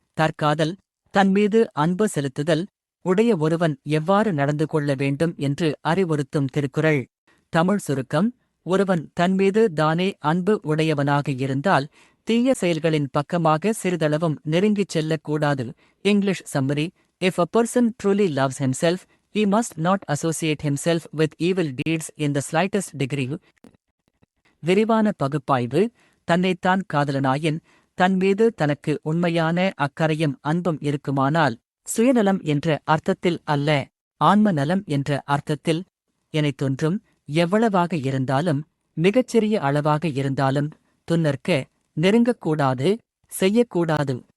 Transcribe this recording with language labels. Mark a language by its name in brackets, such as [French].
[Tamil] தற்காதல், தன்மீது அன்பு செலுத்துதல், உடைய ஒருவன் எவ்வாறு நடந்து கொள்ள வேண்டும் என்று அறிவுறுத்தும் திருக்குறள். தமிழ் சுருக்கம். ஒருவன் தன்மீது தானே அன்பு உடையவனாக இருந்தால் தீய செயல்களின் பக்கமாக சிறிதளவும் நெருங்கிச் செல்லக்கூடாது. [English] English summary. If a person truly loves himself, he must not associate himself with evil deeds in the slightest degree. [Tamil] விரிவான பகுப்பாய்வு. தன்னைத்தான் காதலனாயின் தன்மீது தனக்கு உண்மையான அக்கறையும் அன்பும் இருக்குமானால், சுயநலம் என்ற அர்த்தத்தில் அல்ல, ஆன்ம நலம் என்ற அர்த்தத்தில், எனைத் தொன்றும் எவ்வளவாக இருந்தாலும், மிகச்சிறிய அளவாக இருந்தாலும், துன்னற்க, நெருங்கக்கூடாது, செய்யக்கூடாது.